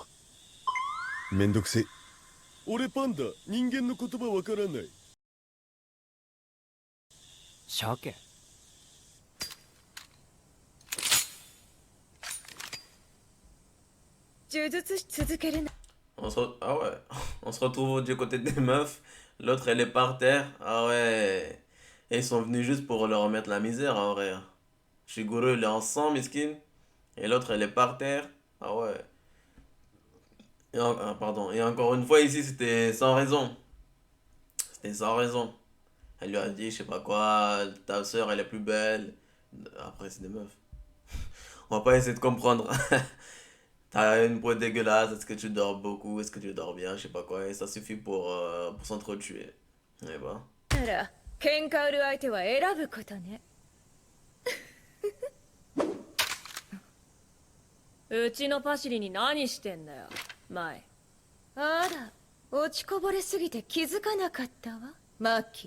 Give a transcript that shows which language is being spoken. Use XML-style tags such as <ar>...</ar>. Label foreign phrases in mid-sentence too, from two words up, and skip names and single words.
<ja>めんどくせえ。俺パンダ、人間の言葉わからない。鮭。呪術師続けるな。</ja> <fr>Ah ouais, on se retrouve du côté des meufs. L'autre, elle est par terre. Ah ouais. Et ils sont venus juste pour leur remettre la misère, en vrai. Shiguro, il est en sang, miskin. Et l'autre, elle est par terre. Ah ouais. Pardon. Et encore une fois, ici, c'était sans raison. C'était sans raison. Elle lui a dit, je sais pas quoi, ta soeur, elle est plus belle. Après, c'est des meufs. On va pas essayer de comprendre. T'as une peau dégueulasse, est-ce que tu dors beaucoup, est-ce que tu dors bien, je sais pas quoi, et ça suffit pour s'entretuer. Et bah.</fr> <ja>なら喧嘩売る相手は選ぶことね。うちのパシリに何してんだよ、マイ。あら、落ちこぼれすぎて気づかなかったわ、マキ。</ja>